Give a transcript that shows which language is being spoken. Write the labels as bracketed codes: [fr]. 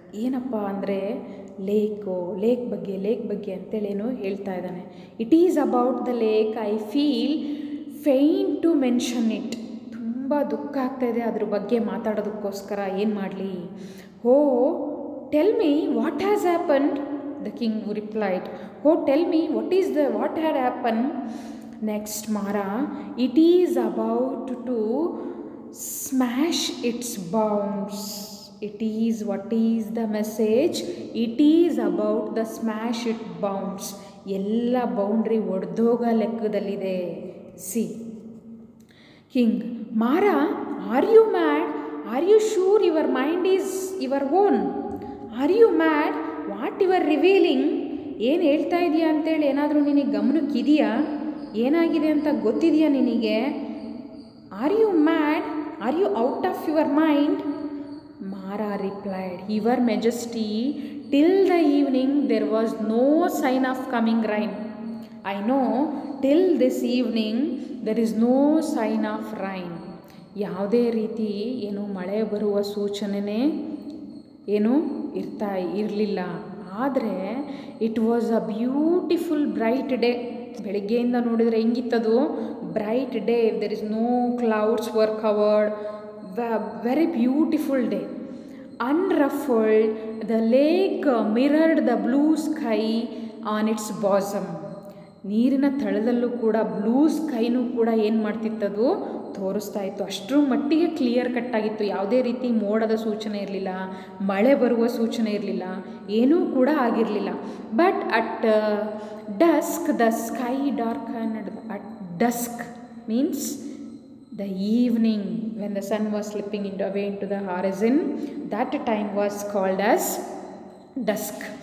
[kn] ಏನಪ್ಪ ಅಂದರೆ ಲೇಕ್ ಬಗ್ಗೆ ಅಂತೇಳೇನು ಹೇಳ್ತಾ ಇದ್ದಾನೆ. [en] It is about the lake. I feel faint to mention it. [kn] ತುಂಬ ದುಃಖ ಆಗ್ತಾಯಿದೆ ಅದ್ರ ಬಗ್ಗೆ ಮಾತಾಡೋದಕ್ಕೋಸ್ಕರ. ಏನು ಮಾಡಲಿ? [en] Oh, tell me what has happened? The king replied, oh, tell me what had happened. Next, Mara, it is about to smash its bounds. What is the message? It is about the smash its bounds. [kn] ಎಲ್ಲ boundary ಒಡೆದೋಗ ಲೆಕ್ಕದಲ್ಲಿದೆ. [en] See king, Mara, are you mad? Are you sure your mind is your own? Are you mad? What you are revealing? [kn] ಏನು ಹೇಳ್ತಾ ಇದೆಯಾ ಅಂತೇಳಿ ಏನಾದರೂ ನಿನಗೆ ಗಮನಕ್ಕಿದೆಯಾ? ಏನಾಗಿದೆ ಅಂತ ಗೊತ್ತಿದೆಯಾ ನಿನಗೆ? [en] Are you mad? Are you out of your mind? Mara replied, Your Majesty, till the evening there was no sign of coming rain. I know, till this evening there is no sign of rain. [kn] ಯಾವುದೇ ರೀತಿ ಏನು ಮಳೆ ಬರುವ ಸೂಚನೆ ಏನು ಇರಲಿಲ್ಲ. [en] ಆದರೆ it was a beautiful bright day. [kn] ಬೆಳಗ್ಗೆಯಿಂದ ನೋಡಿದರೆ ಹೆಂಗಿತ್ತದು? [en] Bright day. There is no clouds were covered. Very beautiful day. Unruffled, the lake mirrored the blue sky on its bosom. [kn] ನೀರಿನ ತಳದಲ್ಲೂ ಕೂಡ ಬ್ಲೂ ಸ್ಕೈನೂ ಕೂಡ ಏನು ಮಾಡ್ತಿತ್ತದು? ತೋರಿಸ್ತಾ ಇತ್ತು. ಅಷ್ಟರ ಮಟ್ಟಿಗೆ ಕ್ಲಿಯರ್ ಕಟ್ಟಾಗಿತ್ತು. ಯಾವುದೇ ರೀತಿ ಮೋಡದ ಸೂಚನೆ ಇರಲಿಲ್ಲ, ಮಳೆ ಬರುವ ಸೂಚನೆ ಇರಲಿಲ್ಲ, ಏನೂ ಕೂಡ ಆಗಿರಲಿಲ್ಲ. [en] But at dusk the sky darkened. At dusk means the evening, when the sun was slipping away into the horizon, that time was called as dusk.